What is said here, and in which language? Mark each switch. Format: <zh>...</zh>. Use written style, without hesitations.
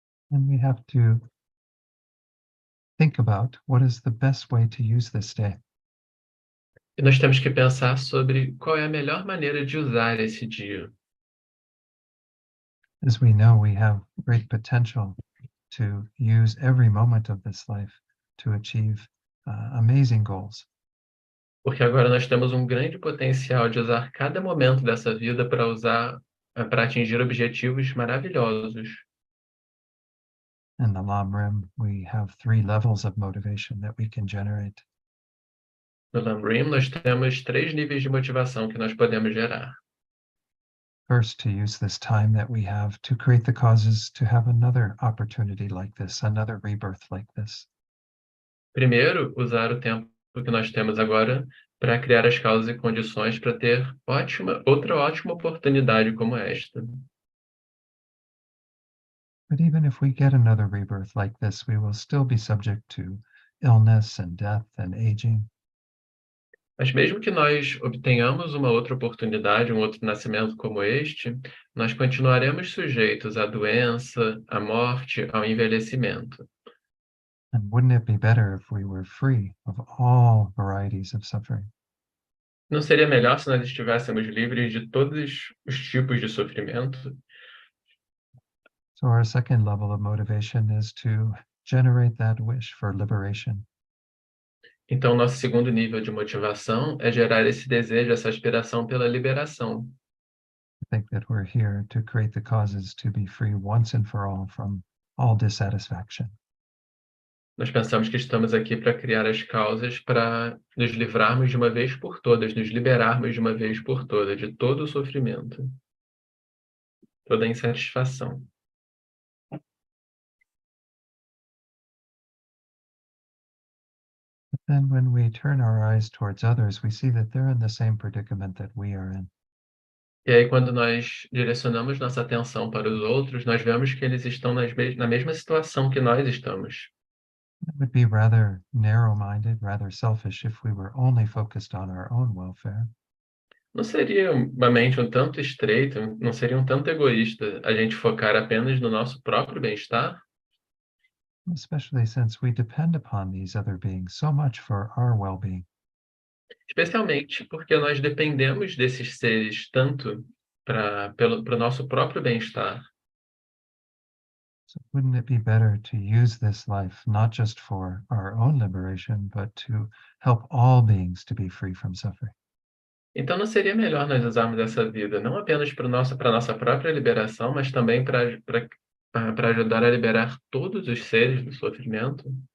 <en>And we have to think about what is the best way to use this day.</en> <pt>E nós temos que pensar sobre qual é a melhor maneira de usar esse dia.</pt> <en>As we know, we have great potential to use every moment of this life to achieve amazing goals.</en> <pt>Porque agora nós temos um grande potencial de usar cada momento dessa vida para atingir objetivos maravilhosos.</pt> <en>In the Lam we have 3 levels of motivation that we can generate.</en> <pt>No Lamrim, nós temos 3 níveis de motivação que nós podemos gerar.</pt> <en>First, to use this time that we have to create the causes to have another opportunity like this, another rebirth like this.</en> <pt>Primeiro, usar o tempo que nós temos agora para criar as causas e condições para ter outra ótima oportunidade como esta.</pt> <en>But even if we get another rebirth like this, we will still be subject to illness and death and aging.</en> <pt>Mas mesmo que nós obtenhamos uma outra oportunidade, um outro nascimento como este, nós continuaremos sujeitos à doença, à morte, ao envelhecimento.</pt> <en>And wouldn't it be better if we were free of all varieties of suffering?</en> <pt>Não seria melhor se nós estivéssemos livres de todos os tipos de sofrimento?</pt> <en>So our second level of motivation is to generate that wish for liberation.</en> <pt>Então, nosso segundo nível de motivação é gerar esse desejo, essa aspiração pela liberação.</pt> <en>I think that we're here to create the causes to be free once and for all from all dissatisfaction.</en> <pt>Nós pensamos que estamos aqui para criar as causas para nos livrarmos de uma vez por todas, nos liberarmos de uma vez por todas de todo o sofrimento, toda a insatisfação.</pt> <en>But then when we turn our eyes towards others, we see that they're in the same predicament that we are in.</en> <pt>E aí, quando nós direcionamos nossa atenção para os outros, nós vemos que eles estão na mesma situação que nós estamos.</pt> <en>It would be rather narrow-minded, rather selfish if we were only focused on our own welfare.</en> <pt>Não seria uma mente um tanto estreita, não seria um tanto egoísta a gente focar apenas no nosso próprio bem-estar?</pt> <en>Especially since we depend upon these other beings so much for our well-being.</en> <pt>Especialmente porque nós dependemos desses seres tanto para o nosso próprio bem-estar.</pt> <en>So wouldn't it be better to use this life not just for our own liberation, but to help all beings to be free from suffering?</en> <pt>Então, não seria melhor nós usarmos essa vida não apenas para a nossa própria liberação, mas também para ajudar a liberar todos os seres do sofrimento?</pt>